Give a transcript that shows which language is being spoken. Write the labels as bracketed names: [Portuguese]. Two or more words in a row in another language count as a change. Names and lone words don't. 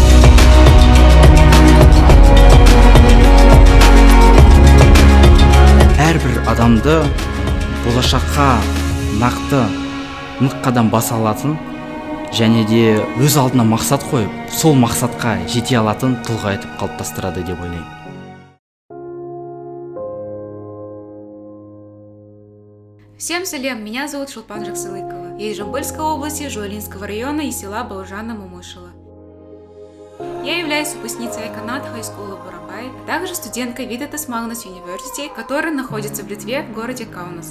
[Kazakh] Әрбір адамды болашаққа нақты нық қадам баса алатын және де өз алдына мақсат қойып, сол мақсатқа жете алатын тұлға етіп қалыптастырады деп ойлаймын. [Russian] Всем салем, меня зовут Шолпан Жаксылыкова. Я из Жамбыльской области, Жуалинского района и села Баужана Мумышева. Я являюсь выпускницей Айканат High School of Бурабай, а также студенткой Vytautas Magnus University, которая находится в Литве, в городе Каунас.